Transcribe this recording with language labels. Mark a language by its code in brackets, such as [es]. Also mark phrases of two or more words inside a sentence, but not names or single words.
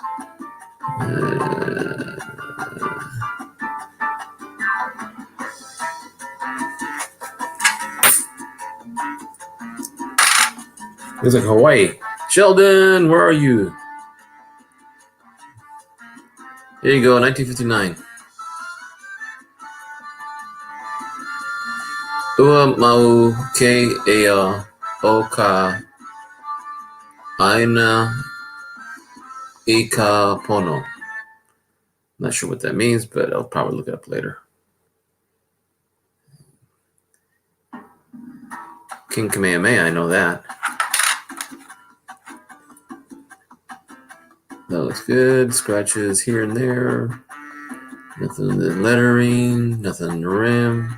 [en] Looks like Hawaii. Sheldon, where are you? Here you go, 1959. [haw] Ua mau ke ea o ka aina i ka pono. [en] Not sure what that means, but I'll probably look it up later. King Kamehameha, I know that. That looks good. Scratches here and there. Nothing in the lettering, nothing in the rim.